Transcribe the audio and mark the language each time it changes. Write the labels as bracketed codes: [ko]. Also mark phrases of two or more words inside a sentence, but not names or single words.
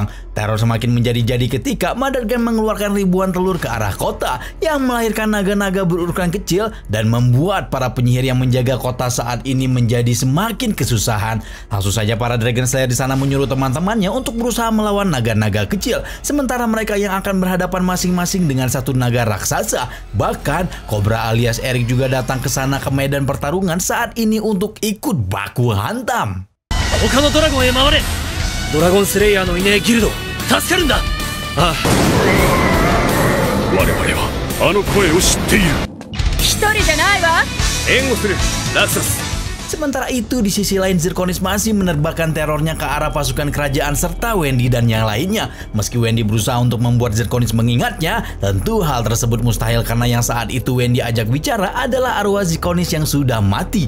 [id] Teror semakin menjadi-jadi ketika Mother Glare mengeluarkan ribuan telur ke arah kota yang melahirkan naga-naga berukuran kecil dan membuat para penyihir yang menjaga kota saat ini menjadi semakin kesusahan. Langsung saja para Dragon Slayer di sana menyuruh teman-temannya untuk berusaha melawan naga-naga kecil, sementara mereka yang akan berhadapan masing-masing dengan satu naga raksasa. Bahkan Cobra alias Eric juga datang ke sana ke medan pertarungan saat ini untuk ikut baku hantam. [ja] 他のドラゴンへ回れ。ドラゴンスレイヤーのいねえギルド助かるんだ。ああ、我々はあの声を知っている。一人じゃないわ。援護するラクサス。 [id] Sementara itu di sisi lain Zirconis masih menerbangkan terornya ke arah pasukan kerajaan serta Wendy dan yang lainnya. Meski Wendy berusaha untuk membuat Zirconis mengingatnya, tentu hal tersebut mustahil karena yang saat itu Wendy ajak bicara adalah arwah Zirconis yang sudah mati.